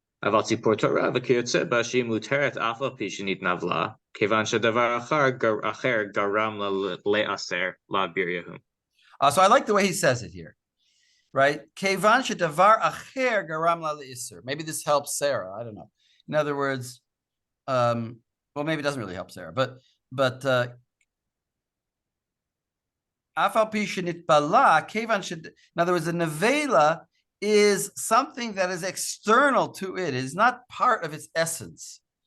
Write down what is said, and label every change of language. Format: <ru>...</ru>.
<he>אבל ציפור תורה וכיוצא בה שהיא מותרת אף על פי שנתנבלה, כיוון שדבר אחר גרם לה לאסר לביריה.</he> <en>So I like the way he says it here, right?</en> <he>כיוון שדבר אחר גרם לה לאסר.</he> <en>Maybe this helps Sarah. I don't know. In other words, well, maybe it doesn't really help Sarah, but</en> <he>אף על פי שנתבלה, כיוון ש...</he> <en>In other words, the nevela is something that is external to it. It is not part of its essence.</en>